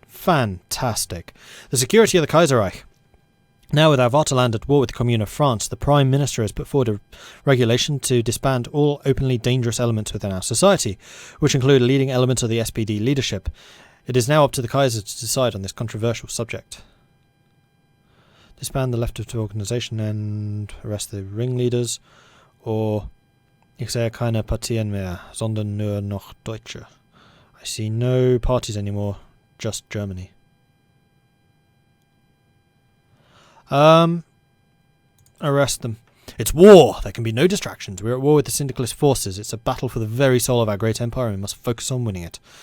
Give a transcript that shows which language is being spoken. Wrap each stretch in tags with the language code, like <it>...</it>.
<en>Fantastic. The security of the Kaiserreich. Now with our Vaterland at war with the Commune of France, the Prime Minister has put forward a regulation to disband all openly dangerous elements within our society, which include leading elements of the SPD leadership. It is now up to the Kaiser to decide on this controversial subject. Disband the leftist organisation and arrest the ringleaders, or</en> <de>ich sehe keine Partien mehr, sondern nur noch Deutsche.</de> <en>I see no parties anymore, just Germany. Arrest them. It's war! There can be no distractions. We're at war with the syndicalist forces. It's a battle for the very soul of our great empire and we must focus on winning it.</en>